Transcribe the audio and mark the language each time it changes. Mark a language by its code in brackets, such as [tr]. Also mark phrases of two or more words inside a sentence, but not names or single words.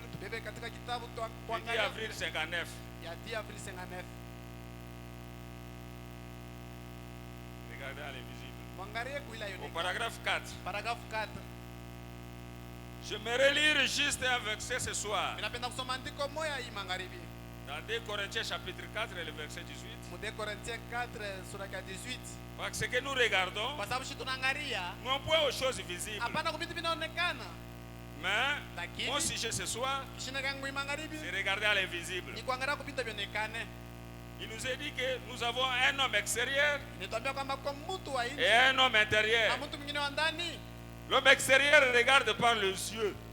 [fr] Le 10 avril 59. Regardez à l'invisible. Au paragraphe 4. J'aimerais lire juste un verset ce soir. [sw] Ninapenda kusoma andiko moja hii magharibi. [fr] Dans 2 Corinthiens chapitre 4 et le verset 18. [sw] 2 Corinthiens 4 sura ya 18. [fr] Parce que nous regardons, [sw] Kwa sababu tunaangalia [fr] non point aux choses visibles. [sw] hapana kwa vitu vinaonekana. [fr] Mais mon sujet ce soir, c'est regarder à l'invisible. Il nous est dit que nous avons un homme extérieur et un homme intérieur. L'homme extérieur regarde par les yeux.